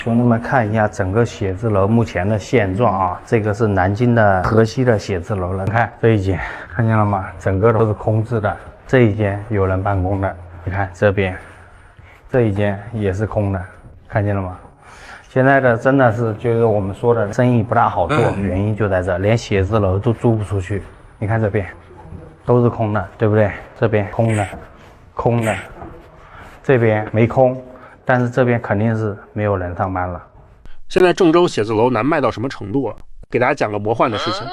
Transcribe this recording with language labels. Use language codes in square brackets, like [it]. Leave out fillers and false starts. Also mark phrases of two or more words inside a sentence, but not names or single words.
[zh] 兄弟們看一下整個寫字楼目前的现状啊，這個是南京的河西的寫字樓了。看這一間，看見了嗎？整個都是空置的。這一間有人辦公的，你看這邊，這一間也是空的，看見了嗎？現在的真的是就是我們說的生意不大好做，原因就在這，連寫字樓都租不出去。你看這邊都是空的，對不對？這邊空的，空的，這邊沒空。但是這邊肯定是沒有人上班了。現在鄭州寫字楼难賣到什麼程度了？給大家講個魔幻的事情。